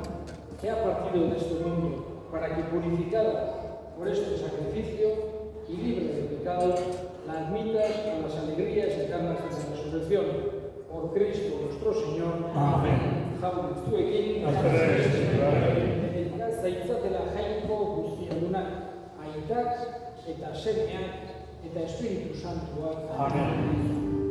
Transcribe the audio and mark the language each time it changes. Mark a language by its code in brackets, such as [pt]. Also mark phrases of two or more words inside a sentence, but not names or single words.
[es] que ha partido de este mundo para que, purificada por este sacrificio y libre de pecado, la admitas a las alegrías eternas de la resurrección. Por Cristo nuestro Señor. Amén. [eu] Jaun zuekin, eta zaitzatela jainko guztiadunak, aitak eta semeak eta Espiritu Santuak. Amén.